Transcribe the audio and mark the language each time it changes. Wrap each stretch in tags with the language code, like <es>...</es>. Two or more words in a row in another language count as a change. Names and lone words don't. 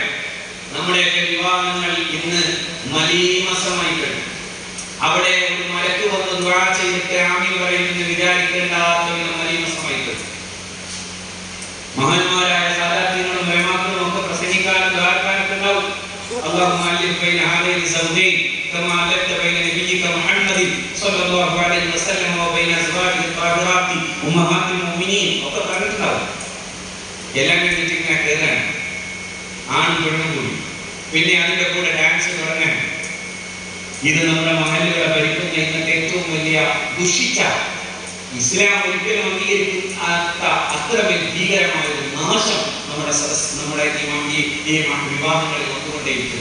<ml>നമ്മുടെയൊക്കെ വിവാഹങ്ങൾ ഇന്ന് മലീമസമായി കഴിഞ്ഞു. അവിടെ ഒരു മലക്ക് വന്ന് ദുആ ചെയ്തിട്ട് ആമീൻ പറയുമെന്ന് വിചാരിക്കേണ്ടാത്ത വിധം മലീമസമായി കഴിഞ്ഞു. മഹാന്മാരായ സാദാത്യങ്ങളും പ്രേമാക്കളും ഒക്കെ പ്രസംഗിക്കാനും ദ്വാരക്കാനൊക്കെ ഉണ്ടാവും.</ml> <ar>اللهم ألف بين هذين الزوجين كما ألفت بين نبيك محمد صلى الله عليه وسلم وبين أزواجه الطاهرات أمهات المؤمنين.</ar> <ml>ഒക്കെ പറഞ്ഞിട്ടുണ്ടാവും. എല്ലാം കഴിഞ്ഞിട്ട് ഇങ്ങനെ കയറാൻ ആണും പെണ്ണും കൂടി, പിന്നെ അതിന്റെ കൂടെ ഡാൻസ് തുടങ്ങാൻ. ഇത് നമ്മുടെ മഹല്ലുകളെ ഭരിക്കുന്ന ഇന്നത്തെ ഏറ്റവും വലിയ ദുഷിച്ച, ഇസ്ലാം ഒരിക്കലും അംഗീകരിക്കാത്ത അത്രമേൽ ഭീകരമായ ഒരു നാശം നമ്മുടെ ഈ വിവാഹങ്ങളിൽ വന്നുകൊണ്ടേയിരിക്കുക.</ml>